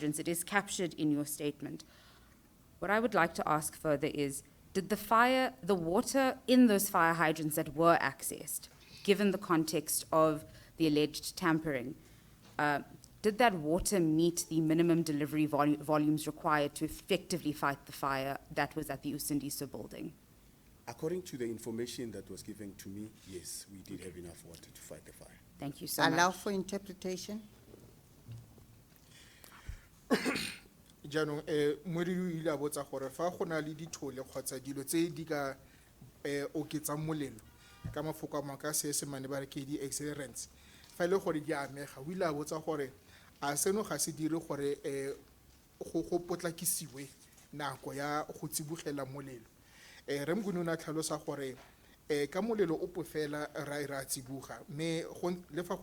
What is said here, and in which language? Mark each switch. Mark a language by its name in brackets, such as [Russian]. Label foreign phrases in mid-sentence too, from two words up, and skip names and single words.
[English] It is captured in your statement. What I would like to ask further is, did the water in those fire hydrants that were accessed, given the context of the alleged tampering, did that water meet the minimum delivery volumes required to effectively fight the fire that was at the Usindiso building? According to the information that was given to me, yes, we did have enough water to fight the fire. Thank you so Allow much. for interpretation. [Tswana] jaanong moeledi o ile a botsa gore fa go na le dithole kgotsa dilo tse di ka oketsang molelo ka mafoko a mangwe ka seesemane ba re ke di-accelerants fa e le gore di amega o ile a botsa gore a seno ga se dire gore go potlakisiwe nako ya go tsibogela molelo re Mnguni o ne a tlhalosa gore ka molelo o pofela ra tsiboga mme le fa